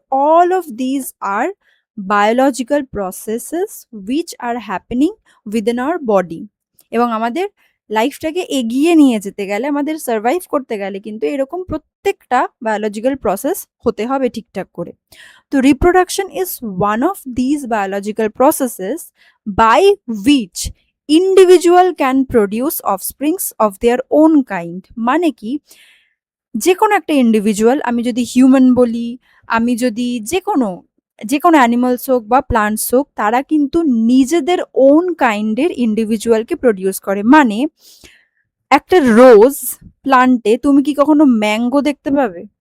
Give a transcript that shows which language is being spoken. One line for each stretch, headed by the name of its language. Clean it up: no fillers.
English: All of these are biological processes which are happening within our body.
Bangla: এবং আমাদের লাইফটাকে এগিয়ে নিয়ে যেতে গেলে, আমাদের সার্ভাইভ করতে গেলে কিন্তু এরকম প্রত্যেকটা বায়োলজিক্যাল প্রসেস হতে হবে ঠিকঠাক করে।
English: তো reproduction is one of these biological processes by which individual can produce offsprings of their own kind।
Bangla: মানে কি, যে কোনো একটা ইন্ডিভিজুয়াল, আমি যদি হিউম্যান বলি, আমি যদি যে কোনো অ্যানিমালস হোক বা প্লান্টস হোক, তারা কিন্তু নিজেদের ওন কাইন্ডের ইন্ডিভিজুয়ালকে প্রডিউস করে। মানে একটা রোজ প্লান্টে তুমি কি কখনো ম্যাঙ্গো দেখতে পাবে?